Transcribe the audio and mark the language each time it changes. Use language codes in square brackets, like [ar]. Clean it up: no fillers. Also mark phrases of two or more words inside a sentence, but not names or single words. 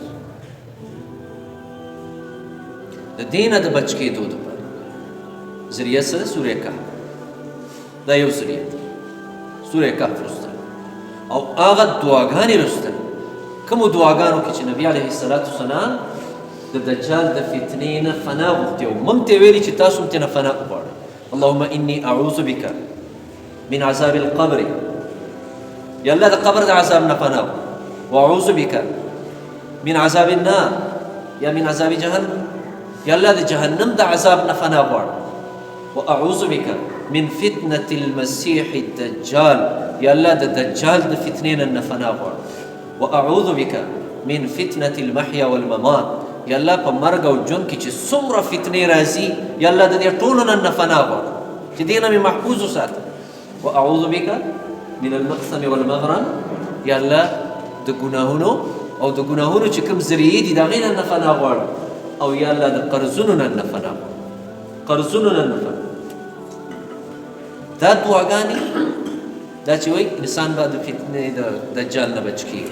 [ps] د دې نه د بچ کېدو دپاره ذریعه څه ده؟ سوره کهف. دا یو ذریعه ده، سوره کهف لوستل او هغه دعاګانې لوستل، کومو دعاګانو کې چې نبي [ar] علیه الصلاة والسلام [ps] د دجال د فتنې نه فنا غوښتې وو، موږ ته یې ویلي چې تاسو هم ترې نه فنا وغواړئ. [ar] اللهم إني أعوذ بك من عذاب القبر، [ps] يا الله د قبر د عذاب نه پناه، [ar] وأعوذ بك من عذاب النار، یا من عذاب جهنم، [ps] یا الله د جهنم د عذاب نه پناه غواړم. [ar] وأعوذ بك من فتنة المسيح الدجال، [ps] یا الله د دجال د فتنې نه پناه غواړم. [ar] وأعوذ بك من فتنة المحيا والممات، [ps] یا الله په مرګ او ژوند کې چې څومره فتنې راځي یا الله د دې ټولو نه پناه غواړم چې دې نه مې محفوظ وساته. [ar] وأعوذ بك من المقسم والمغرم، [ps] یا الله د ګناهونو او د ګناهونو چې کوم ذریعې دي د هغې نه پناه غواړم، او یا الله د قرضونو نه پناه غواړم، قرضونو نه پناه. دا دعاګانې دا چې وایي انسان به د فتنې د دجال نه بچ کېږي.